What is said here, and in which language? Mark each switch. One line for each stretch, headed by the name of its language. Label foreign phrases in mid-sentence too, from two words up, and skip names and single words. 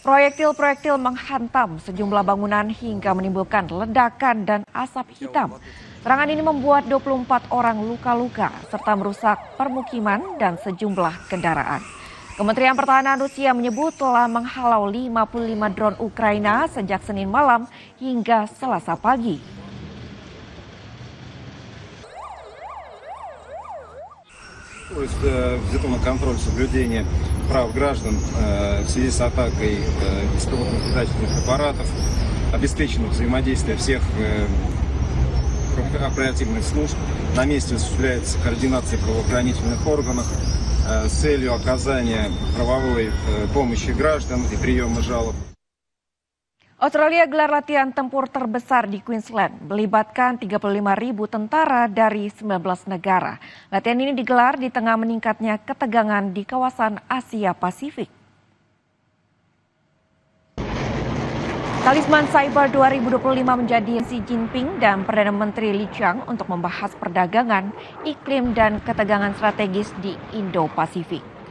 Indonesian: Proyektil-proyektil menghantam sejumlah bangunan hingga menimbulkan ledakan dan asap hitam. Serangan ini membuat 24 orang luka-luka serta merusak permukiman dan sejumlah kendaraan. Kementerian Pertahanan Rusia menyebut telah menghalau 55 drone Ukraina sejak Senin malam hingga Selasa pagi.
Russian: Взято на контроль соблюдение прав граждан в связи с атакой беспилотных летательных аппаратов, обеспечено взаимодействие всех оперативных служб. На месте осуществляется координация правоохранительных органов с целью оказания правовой помощи граждан и приема жалоб.
Indonesian: Australia gelar latihan tempur terbesar di Queensland, melibatkan 35.000 tentara dari 19 negara. Latihan ini digelar di tengah meningkatnya ketegangan di kawasan Asia Pasifik. Talisman Cyber 2025 menjadi Xi Jinping dan Perdana Menteri Li Qiang untuk membahas perdagangan, iklim, dan ketegangan strategis di Indo-Pasifik.